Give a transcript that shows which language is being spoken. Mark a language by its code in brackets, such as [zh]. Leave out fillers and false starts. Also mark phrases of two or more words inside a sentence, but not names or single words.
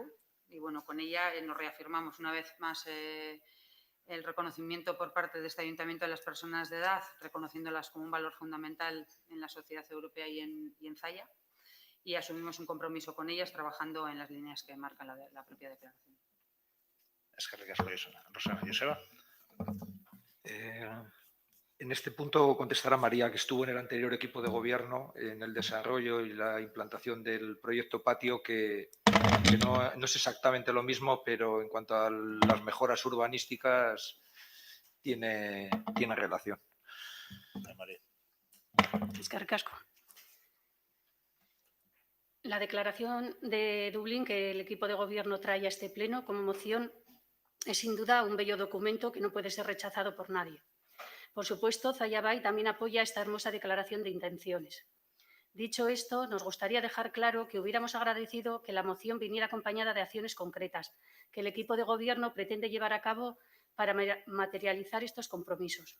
[es] Y bueno, con ella nos reafirmamos una vez más el reconocimiento por parte de este ayuntamiento de las personas de edad, reconociéndolas como un valor fundamental en la sociedad europea y en Zalla. Y asumimos un compromiso con ellas trabajando en las líneas que marca la propia declaración. [eu] Eskerrik asko, Rosana. Joseba. [es] En este punto contestará María, que estuvo en el anterior equipo de gobierno en el desarrollo y la implantación del proyecto Patio, que no es exactamente lo mismo, pero en cuanto a las mejoras urbanísticas tiene relación. María. [eu] Eskerrik asko. [es] La declaración de Dublín que el equipo de gobierno trae a este pleno como moción es sin duda un bello documento que no puede ser rechazado por nadie. Por supuesto, Zalla Bai también apoya esta hermosa declaración de intenciones. Dicho esto, nos gustaría dejar claro que hubiéramos agradecido que la moción viniera acompañada de acciones concretas que el equipo de gobierno pretende llevar a cabo para materializar estos compromisos.